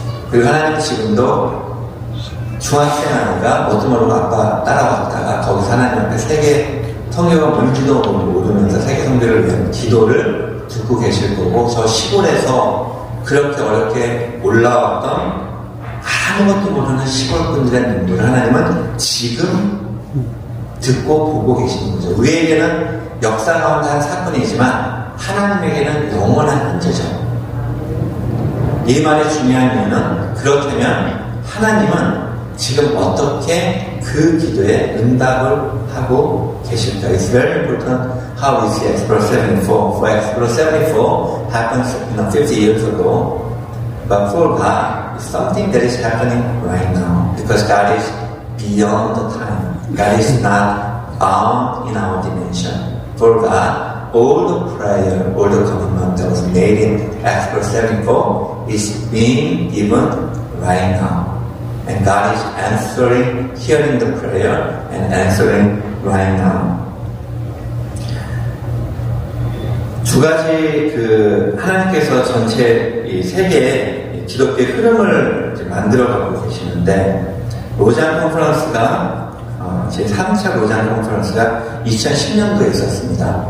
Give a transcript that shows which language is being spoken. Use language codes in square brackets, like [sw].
[ko] 그리고 하나님은 지금도 중학생 아이가 뭣도 모르고 아빠 따라왔다가 거기서 하나님 앞에 세계 성교가 뭔지도 모르면서 세계 성교를 위한 기도를 듣고 계실 거고, 저 시골에서 그렇게 어렵게 올라왔던 아무것도 모르는 시골분들의 눈물을 하나님은 지금 듣고 보고 계시는 거죠. 우리에게는 역사 가운데 한 사건이지만 하나님에게는 영원한 현재죠. 이 말의 중요한 이유는, 그렇다면 하나님은 지금 어떻게 그 기도에 응답을 하고 계실까? [en] It's very important how we see Explore 74. For Explore 74 happened 50 years ago, but for God, it's something that is happening right now because God is beyond the time. God is not bound in our dimension. For God, all the prayer, all the commitment that was made in Explore 74 is being given right now. And God is answering, hearing the prayer and answering right now. [ko] 두 가지 하나님께서 전체 이 세계의 기독교의 흐름을 이제 만들어가고 계시는데, 로잔 컨퍼런스가 제 3차 로잔 컨퍼런스가 2010년도에 있었습니다.